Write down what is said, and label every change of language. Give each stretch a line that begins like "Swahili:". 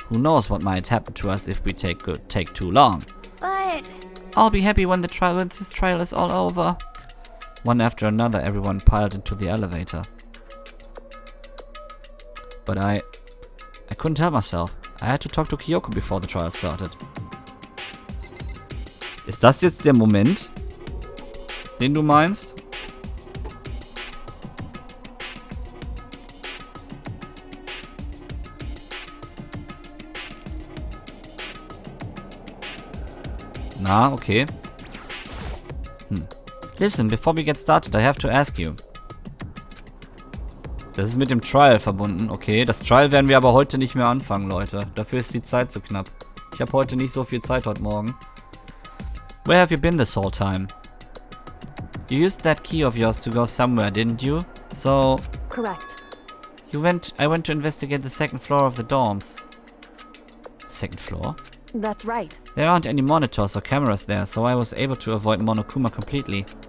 English: Who knows what might happen to us if we take too long. But I'll be happy when this trial is all over. One after another, everyone piled into the elevator. But I couldn't help myself. I had to talk to Kyoko before the trial started.
German: Ist das jetzt der Moment, den du meinst? Na, okay.
English: Listen, before we get started, I have to ask you.
German: Das ist mit dem Trial verbunden, okay. Das Trial werden wir aber heute nicht mehr anfangen, Leute. Dafür ist die Zeit zu knapp. Ich habe heute nicht so viel Zeit heute Morgen.
English: Where have you been this whole time? You used that key of yours to go somewhere, didn't you? So, Correct. I went to investigate the second floor of the dorms. Second floor? That's right. There aren't any monitors or cameras there, so I was able to avoid Monokuma completely.